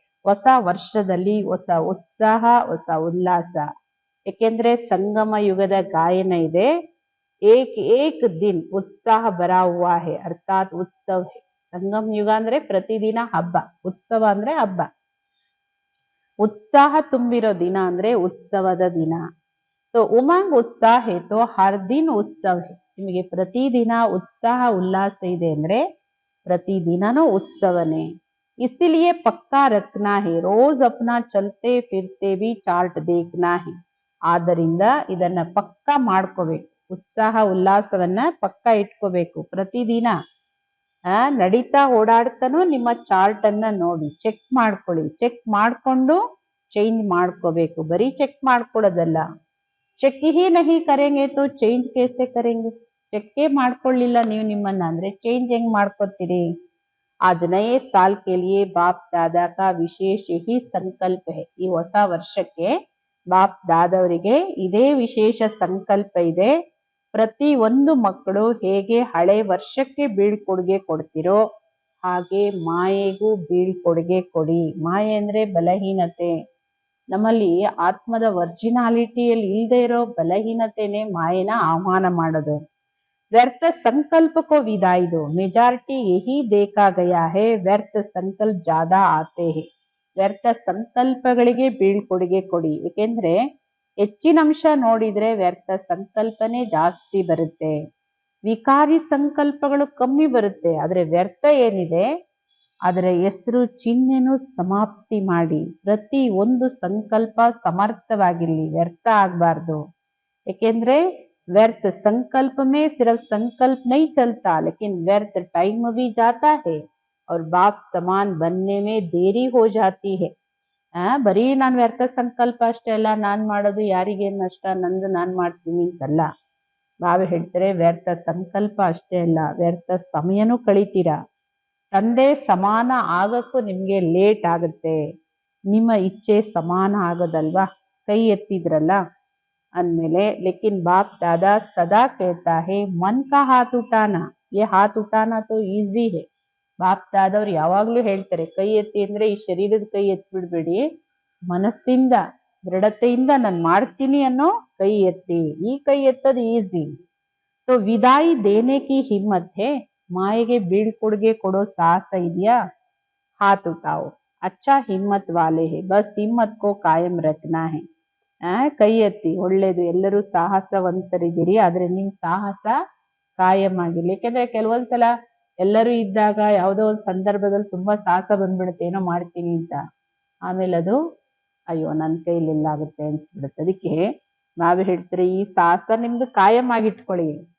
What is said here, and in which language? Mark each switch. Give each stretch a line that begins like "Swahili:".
Kannada: ಹೊಸ ವರ್ಷದಲ್ಲಿ ಹೊಸ ಉತ್ಸಾಹ, ಹೊಸ ಉಲ್ಲಾಸ. ಏಕೆಂದ್ರೆ ಸಂಗಮ ಯುಗದ ಗಾಯನ ಇದೆ.
Hindi: ಏಕ್ ಏಕ್ ದಿನ್ ಉತ್ಸಾಹ ಬರಾ ಹುವಾ ಹೈ, ಅರ್ಥಾತ್ ಉತ್ಸವ ಹೈ.
Kannada: ಸಂಗಮ ಯುಗ ಅಂದ್ರೆ ಪ್ರತಿದಿನ ಹಬ್ಬ, ಉತ್ಸವ ಅಂದ್ರೆ ಹಬ್ಬ. ಉತ್ಸಾಹ ತುಂಬಿರೋ ದಿನ ಅಂದ್ರೆ ಉತ್ಸವದ ದಿನ.
Hindi: तो उमंग उत्साह है तो हर दिन उत्सव है.
Kannada: ನಿಮಗೆ ಪ್ರತಿದಿನ ಉತ್ಸಾಹ ಉಲ್ಲಾಸ ಇದೆ ಅಂದ್ರೆ ಪ್ರತಿದಿನನೂ ಉತ್ಸವನೇ.
Hindi: इसीलिए पक्का रखना है, रोज अपना चलते फिरते भी चार्ट देखना है.
Kannada: ಆದ್ದರಿಂದ ಇದನ್ನ ಪಕ್ಕ ಮಾಡ್ಕೋಬೇಕು. ಉತ್ಸಾಹ ಉಲ್ಲಾಸವನ್ನ ಪಕ್ಕ ಇಟ್ಕೋಬೇಕು. ಪ್ರತಿದಿನ ನಡೀತಾ ಓಡಾಡ್ತಾನೂ ನಿಮ್ಮ ಚಾರ್ಟ್ ಅನ್ನ ನೋಡಿ ಚೆಕ್ ಮಾಡ್ಕೊಳ್ಳಿ. ಚೆಕ್ ಮಾಡ್ಕೊಂಡು ಚೇಂಜ್ ಮಾಡ್ಕೋಬೇಕು. ಬರೀ ಚೆಕ್ ಮಾಡ್ಕೊಳ್ಳೋದಲ್ಲ.
Hindi: ಚೆಕ್ ಹಿ ನಹಿ ಕರೆಂಗೆ ತೋ ಚೇಂಜ್ ಕೇಸೆ ಕರೆಂಗೆ.
Kannada: ಚೆಕ್ಕೇ ಮಾಡ್ಕೊಳ್ಳಿಲ್ಲ ನೀವು ನಿಮ್ಮನ್ನ ಅಂದ್ರೆ ಚೇಂಜ್ ಹೆಂಗ್ ಮಾಡ್ಕೋತೀರಿ?
Hindi: आज नए साल के लिए बाप दादा का विशेष ही संकल्प है.
Kannada: ಈ ಹೊಸ ವರ್ಷಕ್ಕೆ ಬಾಪ್ ದಾದವರಿಗೆ ಇದೇ ವಿಶೇಷ ಸಂಕಲ್ಪ ಇದೆ. ಪ್ರತಿ ಒಂದು ಮಕ್ಕಳು ಹೇಗೆ ಹಳೆ ವರ್ಷಕ್ಕೆ ಬೀಳ್ಕೊಡುಗೆ ಕೊಡ್ತಿರೋ ಹಾಗೆ ಮಾಯೆಗೂ ಬೀಳ್ಕೊಡುಗೆ ಕೊಡಿ. ಮಾಯೆ ಅಂದ್ರೆ ಬಲಹೀನತೆ. ನಮ್ಮಲ್ಲಿ ಆತ್ಮದ ಒರಿಜಿನಾಲಿಟಿಯಲ್ಲಿ ಇಲ್ಲದೆ ಇರೋ ಬಲಹೀನತೆನೆ ಮಾಯೆನ ಆಹ್ವಾನ ಮಾಡೋದು.
Hindi: व्यर्थ संकल्प को विदाई दो. मेजॉरिटी यही देखा गया है. व्यर्थ संकल्प ज्यादा आते हैं.
Kannada: ವ್ಯರ್ಥ ಸಂಕಲ್ಪಗಳಿಗೆ ಬೀಳ್ಕೊಡುಗೆ ಕೊಡಿ. ಏಕೆಂದ್ರೆ ಹೆಚ್ಚಿನ ಅಂಶ ನೋಡಿದ್ರೆ ವ್ಯರ್ಥ ಸಂಕಲ್ಪನೆ ಜಾಸ್ತಿ ಬರುತ್ತೆ. ವಿಕಾರಿ ಸಂಕಲ್ಪಗಳು ಕಮ್ಮಿ ಬರುತ್ತೆ. ಆದ್ರೆ ವ್ಯರ್ಥ ಏನಿದೆ ಅದರ ಹೆಸರು ಚಿಹ್ನೆನು ಸಮಾಪ್ತಿ ಮಾಡಿ. ಪ್ರತಿ ಒಂದು ಸಂಕಲ್ಪ ಸಮರ್ಥವಾಗಿರ್ಲಿ, ವ್ಯರ್ಥ ಆಗ್ಬಾರ್ದು.
Hindi: ಏಕೆಂದ್ರೆ व्यर्थ संकल्प में सिर्फ संकल्प नहीं चलता, लेकिन व्यर्थ टाइम भी जाता है और बाप समान बनने में देरी हो जाती है.
Kannada: ಬರೀ ನಾನು ವ್ಯರ್ಥ ಸಂಕಲ್ಪ ಅಷ್ಟೇ ಅಲ್ಲ, ನಾನ್ ಮಾಡೋದು ಯಾರಿಗೇನ್ ನಷ್ಟ, ನಂದು ನಾನ್ ಮಾಡ್ತೀನಿ ಅಂತಲ್ಲ. ಬಾಬಾ ಹೇಳ್ತಾರೆ ವ್ಯರ್ಥ ಸಂಕಲ್ಪ ಅಷ್ಟೇ ಅಲ್ಲ, ವ್ಯರ್ಥ ಸಮಯನೂ ಕಳಿತೀರಾ. ತಂದೆ ಸಮಾನ ಆಗಕ್ಕೂ ನಿಮ್ಗೆ ಲೇಟ್ ಆಗುತ್ತೆ. ನಿಮ್ಮ ಇಚ್ಛೆ ಸಮಾನ ಆಗೋದಲ್ವಾ. ಕೈ ಎತ್ತಿದ್ರಲ್ಲ ಅಂದ್ಮೇಲೆ
Hindi: लेकिन बाप दादा सदा कहता है मन का हाथ उठाना, ये हाथ उठाना तो ಈಸಿ है.
Kannada: ಬಾಪ್ ದಾದವ್ರು ಯಾವಾಗ್ಲೂ ಹೇಳ್ತಾರೆ ಕೈ ಎತ್ತಿ ಅಂದ್ರೆ ಈ ಶರೀರದ ಕೈ ಎತ್ಬಿಡ್ಬೇಡಿ, ಮನಸ್ಸಿಂದ ದೃಢತೆಯಿಂದ ನಾನು ಮಾಡ್ತೀನಿ ಅನ್ನೋ ಕೈ ಎತ್ತಿ. ಈ ಕೈ ಎತ್ತದು ಈಸಿ.
Hindi: तो विदाई देने की हिम्मत है.
Kannada: ಮಾಯೆಗೆ ಬೀಳ್ಕೊಡುಗೆ ಕೊಡೋ ಸಾಹಸ ಇದೆಯಾ?
Hindi: हाथ उठाओ. अच्छा हिम्मत वाले है, बस हिम्मत को कायम रखना है.
Kannada: ಕೈ ಎತ್ತಿ, ಒಳ್ಳೇದು. ಎಲ್ಲರೂ ಸಾಹಸವಂತರಿದ್ದೀರಿ, ಆದ್ರೆ ನಿಮ್ ಸಾಹಸ ಕಾಯಂ ಆಗಿರ್ಲಿ. ಯಾಕೆಂದ್ರೆ ಕೆಲವೊಂದ್ಸಲ ಎಲ್ಲರೂ ಇದ್ದಾಗ ಯಾವುದೋ ಒಂದು ಸಂದರ್ಭದಲ್ಲಿ ತುಂಬಾ ಸಾಹಸ ಬಂದ್ಬಿಡುತ್ತೆ, ಏನೋ ಮಾಡ್ತೀನಿ ಅಂತ. ಆಮೇಲೆ ಅದು ಅಯ್ಯೋ ನನ್ನ ಕೈಲಿಲ್ಲ ಆಗುತ್ತೆ ಅನ್ಸ್ಬಿಡುತ್ತೆ. ಅದಕ್ಕೆ ನಾವೇ ಹೇಳ್ತಾರೆ ಈ ಸಾಹಸ ನಿಮ್ದು ಕಾಯಂ ಆಗಿಟ್ಕೊಳ್ಳಿ.